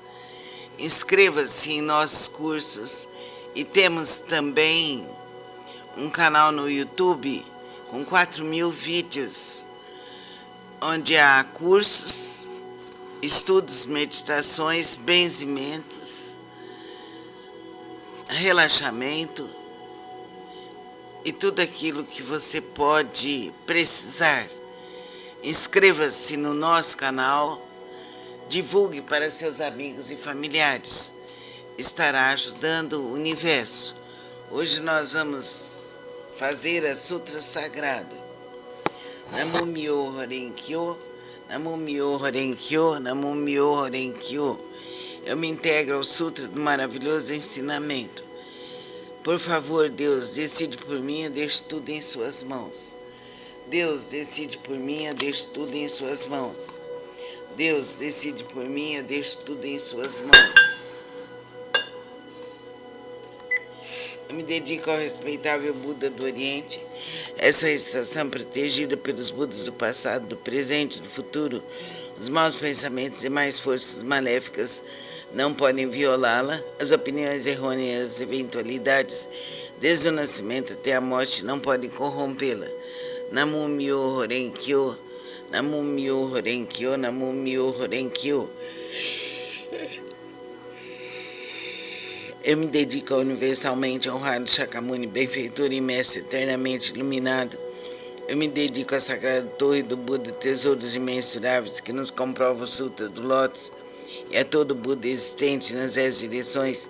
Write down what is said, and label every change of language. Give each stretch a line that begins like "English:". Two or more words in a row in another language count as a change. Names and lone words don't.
Portuguese: Inscreva-se em nossos cursos e temos também um canal no YouTube com 4.000 vídeos, onde há cursos, estudos, meditações, benzimentos, relaxamento e tudo aquilo que você pode precisar. Inscreva-se no nosso canal, divulgue para seus amigos e familiares. Estará ajudando o universo. Hoje nós vamos fazer a Sutra Sagrada.
Japanese: 南無妙法蓮華経、南無妙法蓮華経、南無妙法蓮華経.
Portuguese: Eu me integro ao Sutra do maravilhoso ensinamento. Por favor, Deus, decide por mim, eu deixo tudo em suas mãos. Deus, decide por mim, eu deixo tudo em suas mãos. Deus, decide por mim, eu deixo tudo em suas mãos. Eu me dedico ao respeitável Buda do Oriente, essa estação protegida pelos Budas do passado, do presente e do futuro. Os maus pensamentos e mais forças maléficas não podem violá-la. As opiniões errôneas, as eventualidades, desde o nascimento até a morte, não podem corrompê-la.
Japanese: 南無妙法蓮華経、南無妙法蓮華経、南無妙法蓮華経.
Portuguese: Eu me dedico ao universalmente honrado Shakyamuni, benfeitor e mestre eternamente iluminado. Eu me dedico à sagrada torre do Buda, tesouros imensuráveis que nos comprova o Sutra do Lótus, e a todo Buda existente nas 10 direções.